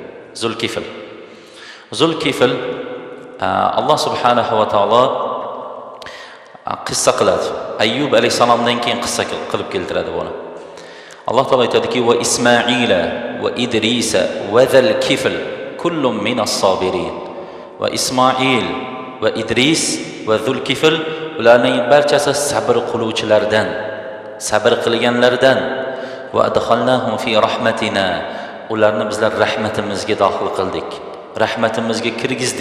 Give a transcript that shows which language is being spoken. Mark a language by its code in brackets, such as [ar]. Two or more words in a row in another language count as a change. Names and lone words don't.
[uz] Zulkifl Alloh [ar] سبحانه وتعالى [uz] qissa qiladi. Ayyub alayhisalomdan keyin qissa qilib keltiradi buni. Alloh taolo aytadiki: [ar] "وإسماعيل وإدريس وذا الكفل كل من الصابرين." [uz] Va Ismoil va Idris va Zulkifl ularning barchasi sabr qiluvchilardan, sabr qilganlardan. [ar] وأدخلناهم في رحمتنا. [uz] Ularni bizlar rahmatimizga daxil qildik, rahmatimizga kirgizdik.